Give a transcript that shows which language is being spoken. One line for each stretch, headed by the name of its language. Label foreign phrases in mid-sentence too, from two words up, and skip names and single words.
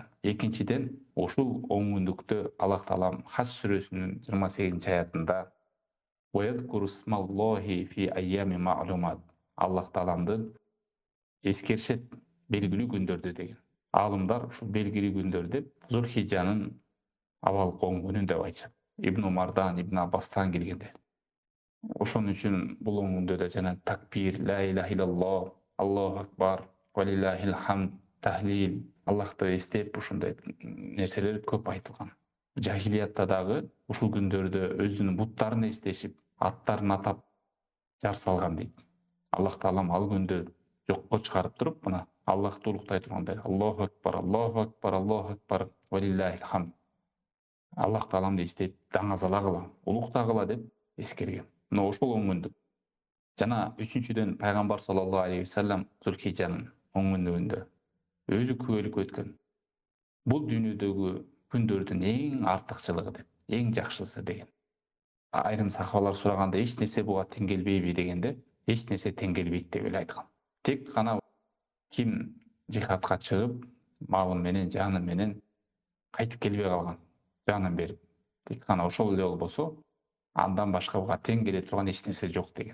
Kyrgyz: Экинчиден ушул оң күндүктө Аллах Таалам Хадж сүрөсүнүн 28-аятында Аллах Тааламды эскеришет белгилүү күндөрдө деген. Аалымдар ушул белгилүү күндөр деп Зулхижанын абалык оң күнүн деп айтышат. Ибн Умардан, Ибн Аббастан келгенде. Ошон үчүн бул оң күндө да жана такбир,
Arabic: لا إله إلا الله، الله أكبر، ولله الحمد,
Kyrgyz: тахлил, Аллахты эстеп ушундай нерселер көп айтылган. Жахилиятта дагы ушул күндөрдө өзүнүн буттарын эстешип, аттарын атап жар салган дейт. Аллах Таалам ал күндө жокко чыгарып туруп, мына Аллахты улуктай тургандай,
Arabic: الله أكبر، الله أكبر، الله أكبر، ولله الحمد.
Kyrgyz: Аллах Тааламды эстеп, даңазалагыла, улуктагыла деп эскерген. Мына ошол оң күндүк. Жана үчүнчүдөн пайгамбар
Arabic: صلى الله عليه وسلم
Kyrgyz: Зулхижанын оң күндүгүндө өзү күбөлүк өткөн. Бул дүйнөдөгү күндөрдүн эң артыкчылыгы деп, эң жакшысы деген. Айрым сахабалар сураганда эч нерсе буга тең келбейби дегенде, эч нерсе тең келбейт деп эле айткан. Тек гана ким жихадка чыгып, малы менен, жаны менен кайтып келбей калган, жанын берип, тек гана ошол эле болбосо, андан башка буга тең келе турган эч нерсе жок деген.